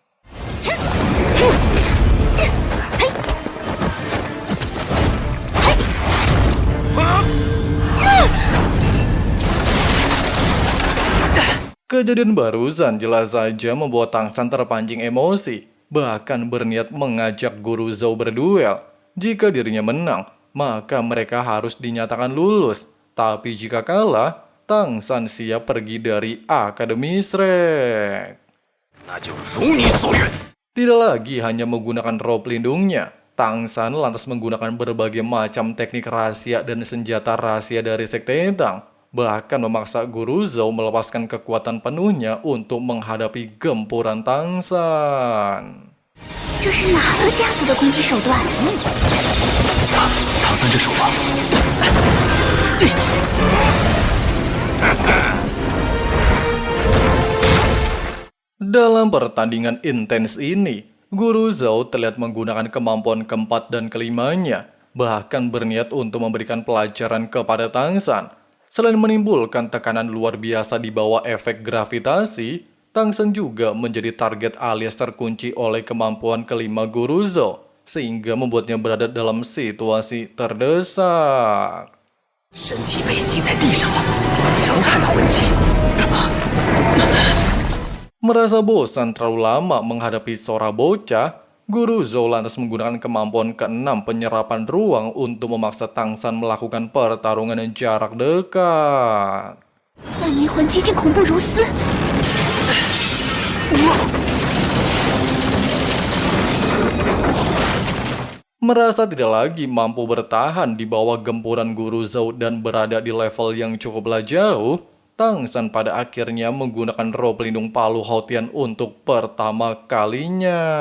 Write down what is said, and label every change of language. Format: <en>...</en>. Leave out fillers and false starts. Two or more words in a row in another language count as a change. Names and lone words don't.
<id>Kejadian barusan jelas saja membuat Tang San terpancing emosi, bahkan berniat mengajak Guru Zhou berduel. Jika dirinya menang, maka mereka harus dinyatakan lulus. Tapi jika kalah, Tang San siap pergi dari Akademi Shrek.</id> <zh>那就如你所愿。</zh> <id>Tidak lagi hanya menggunakan roh pelindungnya, Tang San lantas menggunakan berbagai macam teknik rahasia dan senjata rahasia dari Sekte Tang, bahkan memaksa Guru Zhou melepaskan kekuatan penuhnya untuk menghadapi gempuran Tang San.</id> <zh>这是哪个家族的攻击手段？唐三这手法，</zh> <id>Dalam pertandingan intens ini, Guru Zhou terlihat menggunakan kemampuan keempat dan kelimanya, bahkan berniat untuk memberikan pelajaran kepada Tang San. Selain menimbulkan tekanan luar biasa di bawah efek gravitasi, Tang San juga menjadi target alias terkunci oleh kemampuan kelima Guru Zhou, sehingga membuatnya berada dalam situasi terdesak.</id> <zh>身体被吸在地上了，强悍的魂技。</zh> <id>Merasa bosan terlalu lama menghadapi Sora bocah, Guru Zhou lantas menggunakan kemampuan ke-6 penyerapan ruang untuk memaksa Tang San melakukan pertarungan jarak dekat.</id> <zh>万年魂技竟恐怖如斯！</zh> <id>Merasa tidak lagi mampu bertahan di bawah gempuran Guru Zhou dan berada di level yang cukuplah jauh, Tang San pada akhirnya menggunakan roh pelindung Palu Haotian untuk pertama kalinya.</id>